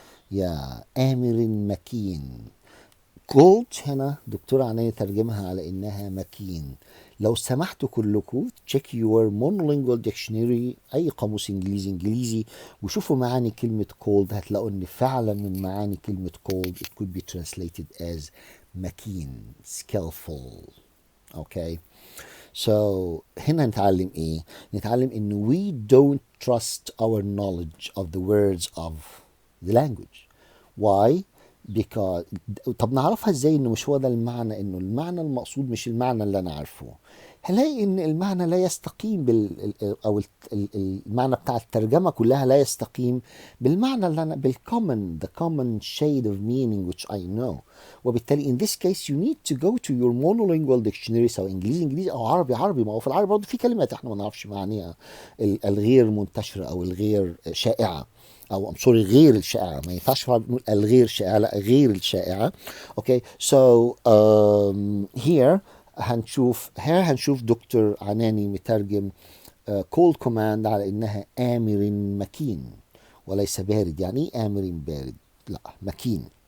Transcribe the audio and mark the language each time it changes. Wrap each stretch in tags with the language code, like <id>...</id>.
<ar>يا آمر مكين. كولد هنا دكتور عناني ترجمها على إنها مكين. لو سمحتوا كلكم</ar> <en>check your monolingual dictionary،</en> <ar>أي قاموس إنجليزي وشوفوا معاني كلمة cold، هتلاقوا إن فعلا من معاني كلمة cold</ar> <en>it could be translated as</en> <ar>مكين، skillful.</ar> <en>Okay. So</en> <ar>هنا نتعلم إيه؟ نتعلم إن</ar> <en>we don't trust our knowledge of the words of the language. Why? Because</en> <ar>طب نعرفها ازاي انه مش هو ده المعنى، انه المعنى المقصود مش المعنى اللي انا عارفه. هلاقي ان المعنى لا يستقيم او المعنى بتاع الترجمة كلها لا يستقيم بالمعنى اللي انا</ar> <en>the common shade of meaning which I know.</en> <ar>وبالتالي</ar> <en>in this case you need to go to your monolingual dictionary،</en> <ar>سواء انجليزي او عربي. ما هو في العربي برضه في كلمات احنا ما نعرفش معانيها، الغير منتشرة او الغير شائعة، او غير الشائعة. ما ينفعش نقول الغير شائعة، لا غير الشائعة. اوكي. سو here هنشوف دكتور عناني مترجم cold command على انها آمر مكين وليس بارد. يعني ايه آمر بارد؟ لا، مكين.</ar>